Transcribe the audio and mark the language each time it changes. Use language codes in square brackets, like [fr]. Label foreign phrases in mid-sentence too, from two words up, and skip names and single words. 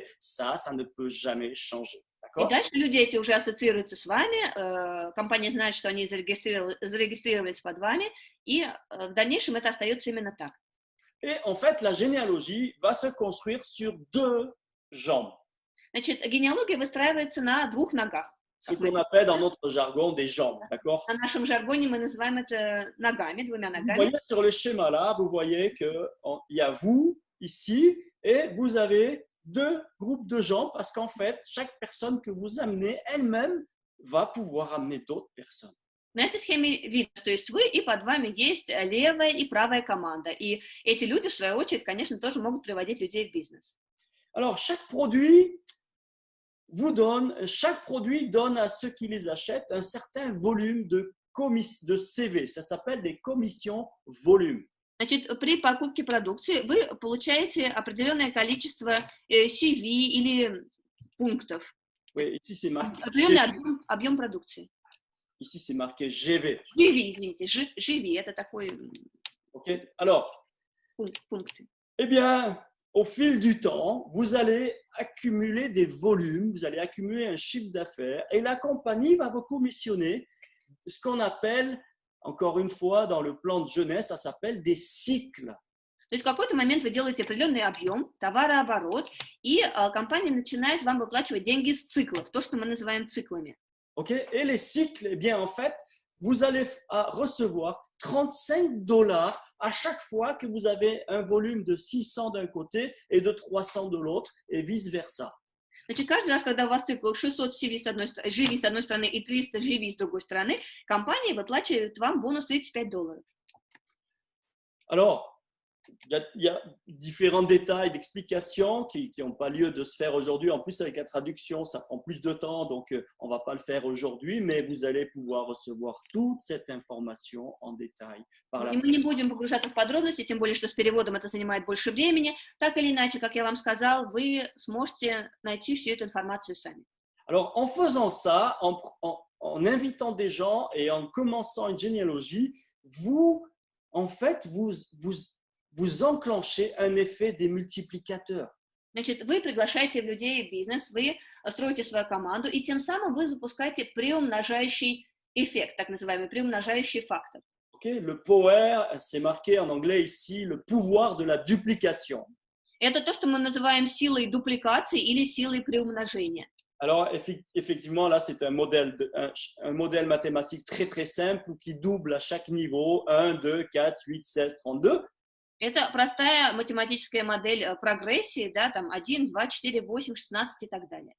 [fr] Ça ne peut jamais changer. [ru] И дальше люди эти уже ассоциируются с вами, компания знает, что они зарегистрировались под вами, и в дальнейшем это остается именно так. [fr] Et en fait, la généalogie va se construire sur 2 jambes. [ru] Значит, генеалогия выстраивается на 2 ногах. [fr] Ce qu'on appelle dans notre jargon des jambes, d'accord? [ru] На нашем жаргоне мы называем это ногами, 2 [fr] Vous [ru] ногами. [fr] voyez sur le schéma là, vous voyez qu'il y a vous ici et vous avez 2 groupes de jambes parce qu'en fait, chaque personne que vous amenez elle-même va pouvoir amener d'autres personnes. [ru] На этой схеме видно, что есть вы, и под вами есть левая и правая команда. И эти люди, в свою очередь, конечно, тоже могут приводить людей в бизнес. [fr] Alors, chaque produit donne à ceux qui les achètent un certain volume de CV. Ça s'appelle des commissions volume. [ru] Значит, при покупке продукции вы получаете определенное количество CV или пунктов. [fr] Oui, ici c'est marqué. [ru] Определенный объем продукции. [fr] Ici c'est marqué GV. [ru] GV, извините, GV, это такой [fr] Ok. Alors, [ru] пункты. [fr] Eh bien, au fil du temps, vous allez accumuler des volumes, vous allez accumuler un chiffre d'affaires et la compagnie va vous commissionner ce qu'on appelle, encore une fois, dans le plan de jeunesse, ça s'appelle des cycles. [ru] То есть в какой-то момент вы делаете определенный объем, товарооборот, и компания начинает вам выплачивать деньги с циклов, то, что мы называем циклами. [fr] Okay? Et les cycles, eh bien, en fait, vous allez recevoir $35 à chaque fois que vous avez un volume de 600 d'un côté et de 300 de l'autre, et vice-versa. [ru] Значит, каждый раз, когда у вас цикл 600 CV GV с одной стороны и 300 GV с другой стороны, компания выплачивает вам бонус $35. [fr] Alors, il y a différents détails d'explications qui n'ont pas lieu de se faire aujourd'hui. En plus, avec la traduction, ça prend plus de temps, donc on ne va pas le faire aujourd'hui, mais vous allez pouvoir recevoir toute cette information en détail. [ru] И мы не будем погружаться в подробности, тем более, что с переводом это занимает больше времени. Так или иначе, как я вам сказал, вы сможете найти всю эту информацию сами. [fr] Alors, en faisant ça, en invitant des gens et en commençant une généalogie, vous enclenchez un effet des multiplicateurs. [ru] Значит, вы приглашаете людей в бизнес, вы строите свою команду, и тем самым вы запускаете приумножающий эффект, так называемый приумножающий фактор. [fr] Okay, le power, c'est marqué en anglais ici, le pouvoir de la duplication. [ru] Это то, что мы называем силой дупликации или силой приумножения. [fr] Alors, effectivement, là, c'est un modèle mathématique très, très simple qui double à chaque niveau 1, 2, 4, 8, 16, 32. [ru] Это простая математическая модель прогрессии, да, там 1, 2, 4, 8, 16 и так далее.